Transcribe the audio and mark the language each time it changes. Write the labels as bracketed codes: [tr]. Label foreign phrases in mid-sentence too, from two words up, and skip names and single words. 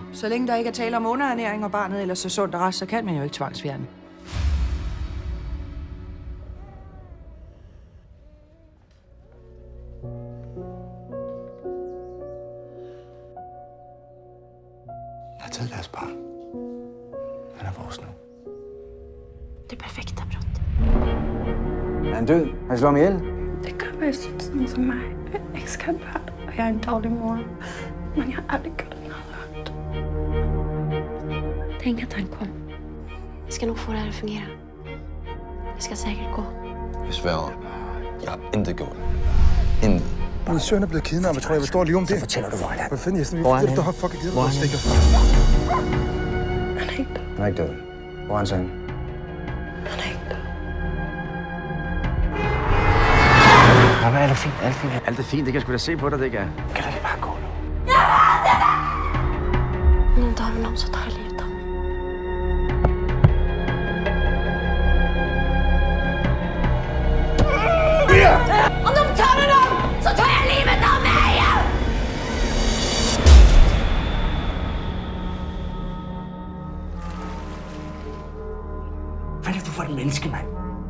[da] Så længe der ikke er tale om underernæring og barnet eller så sundt og rask, så kan man jo ikke tvangsfjerne. Jeg har taget deres barn. Han er vores nu. [sv] Det perfekta brott. [da] Er han død? Har han slået ham ihjel? [sv] Det kan vara sånt som mig. Jag älskar barn och jag är en dålig mor. Men jag har aldrig kunnat något. Tänk att han kom. Vi ska nog få det här att fungera. Det ska säkert gå. [da] Jeg sværger. Jeg har intet gjort. Intet. Min søn er blevet kidnappet, tror jeg. Hvad står lige om det? Så fortæller du, hvor han er. Hvad fanden, Jesper? Hvor er han? Du har fucking givet Hvor er dig han? stikker fra. [sv] Han är inte. [da] Han er ikke død. Hvor er han så henne? [sv] Han är inte. [da] Ja, alt er fint. Alt er fint. Alt er fint. Det kan jeg sgu da se på dig, det kan. Kan du ikke bare gå nu? [sv] Om de tar honom så tar jag livet av mig. Om de tar honom så tar jag livet av mig! [da] Hvad er det, du for et menneske, mand?